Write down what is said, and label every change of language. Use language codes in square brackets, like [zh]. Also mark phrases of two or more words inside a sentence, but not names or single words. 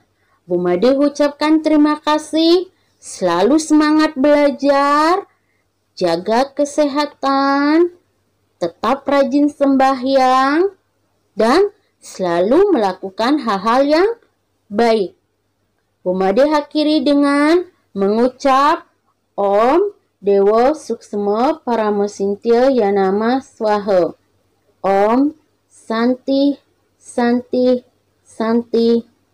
[id] Bu Made ucapkan terima kasih, selalu semangat belajar, jaga kesehatan, tetap rajin sembahyang, dan selalu melakukan hal-hal yang baik. Bu Made akhiri dengan mengucap [sa] Om Dewa Suksma Paramesintya Yanama Swaha. Om Santi Santi Santi